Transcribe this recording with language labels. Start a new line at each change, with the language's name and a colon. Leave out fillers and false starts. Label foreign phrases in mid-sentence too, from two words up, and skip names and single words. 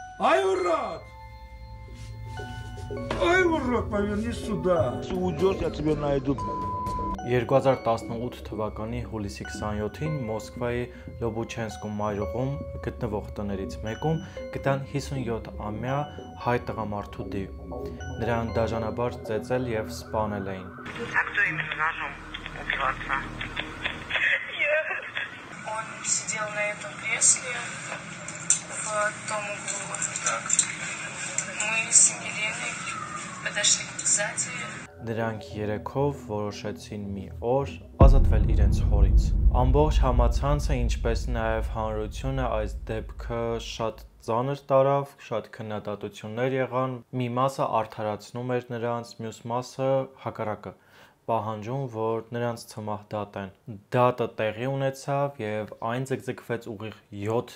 Russian: Ай, урод! Ай, урод, повернись сюда. Если уйдешь, я тебя найду.
Armenian: 2018 թվականի հուլիսի 27-ին Մոսկվայի Լոբուչենսկու մայրուղում գտնվող տներից մեկում գտան 57-ամյա հայ տղամարդու դիվ։ Նրան դաժանաբար ծեծել եւ սպանել էին։
Russian: А кто именно ножом убил отца? Он сидел на этом кресле в том углу. Так. Мы с Еленой подошли сзади.
Armenian: Նրանք երեքով որոշեցին մի օր ազատվել իրենց հորից։ Ամբողջ համացանցը, ինչպես նաև հանրությունը այս դեպքը շատ ծանր տարավ, շատ քննադատություններ եղան։ Մի մասը արդարացնում էր նրանց, մյուս մասը հակառակը, պահանջում, որ նրանց ցմահ դատեն։ Դատը տեղի ունեցավ եւ այն ձգձգվեց ուղիղ 7